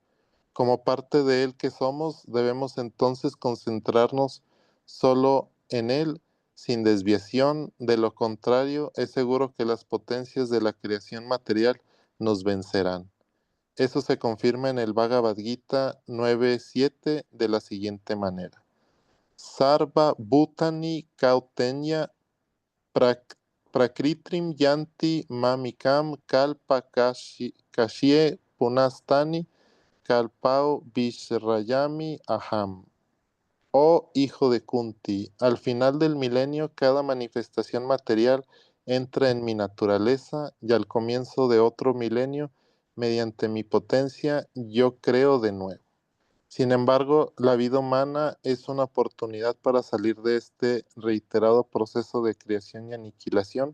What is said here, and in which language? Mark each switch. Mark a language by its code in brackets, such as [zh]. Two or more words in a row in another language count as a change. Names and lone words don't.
[es] Como parte de Él que somos, debemos entonces concentrarnos solo en Él, sin desviación. De lo contrario, es seguro que las potencias de la creación material nos vencerán. Eso se confirma en el Bhagavad Gita 9.7 de la siguiente manera. [sa] सर्व भूतानि कौन्तेय प्रकृतिं यान्ति मामिकाम् कल्प क्षये पुनस्तानि कल्पादौ विसृजामि अहम्. [es] Oh hijo de Kunti, al final del milenio cada manifestación material entra en mi naturaleza y al comienzo de otro milenio, mediante mi potencia, yo creo de nuevo. Sin embargo, la vida humana es una oportunidad para salir de este reiterado proceso de creación y aniquilación.